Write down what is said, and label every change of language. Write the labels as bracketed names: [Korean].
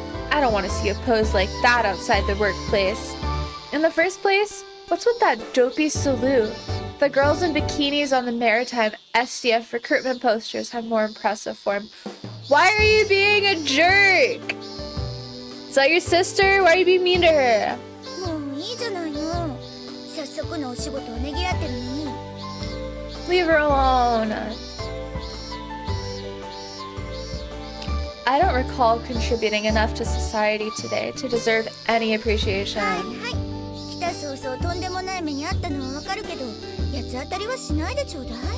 [English] I don't want to see a pose like that outside the workplace. In the first place, what's with that dopey salute? The girls in bikinis on the maritime SDF recruitment posters have more impressive form. Why are you being a jerk? Is that your sister? Why are you being mean to her? [Japanese] もういいじゃないの。早速のお仕事をねぎらってるのに。 [English] Leave her alone. I don't recall contributing enough to society today to deserve any appreciation. [Japanese] はいはい。来た早々とんでもない目にあったのはわかるけど、八つ当たりはしないでちょうだい。